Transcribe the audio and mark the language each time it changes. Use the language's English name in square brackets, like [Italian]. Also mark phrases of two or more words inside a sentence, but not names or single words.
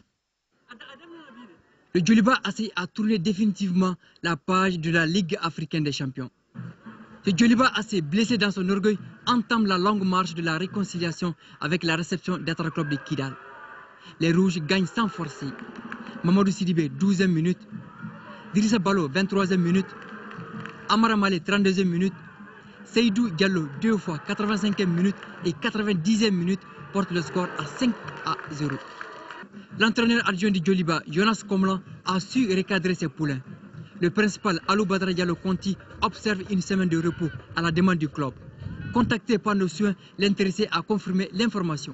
[French] Le Djoliba AC a tourné définitivement la page de la Ligue africaine des champions. Ce Djoliba assez blessé dans son orgueil entame la longue marche de la réconciliation avec la réception d'Attar Club de Kidal. Les Rouges gagnent sans forcer. Mamadou Sidibé, 12e minute. Dirissa Balo, 23e minute. Amara Malé, 32e minute. Seydou Diallo, 2 fois, 85e minute et 90e minute, porte le score à 5-0. L'entraîneur adjoint du Djoliba, Jonas Komlan, a su recadrer ses poulains. Le principal Alou Badra Diallo Conti observe une semaine de repos à la demande du club. Contacté par nos soins, l'intéressé a confirmé l'information.